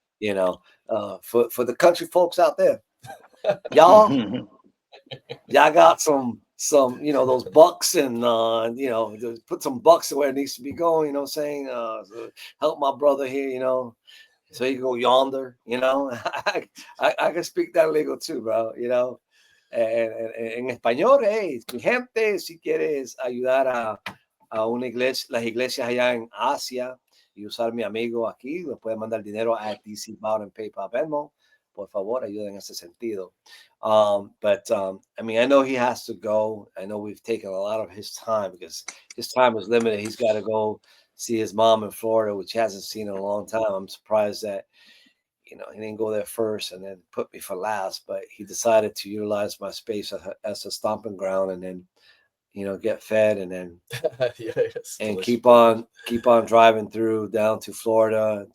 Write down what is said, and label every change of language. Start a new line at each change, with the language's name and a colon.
English: For the country folks out there, y'all got some those bucks and put some bucks where it needs to be going. Saying so help my brother here. So he can go yonder. I can speak that lingo too, bro.
Spanish: En español, hey, mi gente, si quieres ayudar a una iglesia, las iglesias allá en Asia y usar mi amigo aquí, le pueden mandar dinero a dcbowden, PayPal, Venmo. Por favor, ayuden en ese sentido.
English: But I mean, I know he has to go. I know we've taken a lot of his time because his time is limited. He's got to go see his mom in Florida, which he hasn't seen in a long time. I'm surprised that he didn't go there first and then put me for last, but he decided to utilize my space as a stomping ground and then, get fed and then and keep on driving through down to Florida.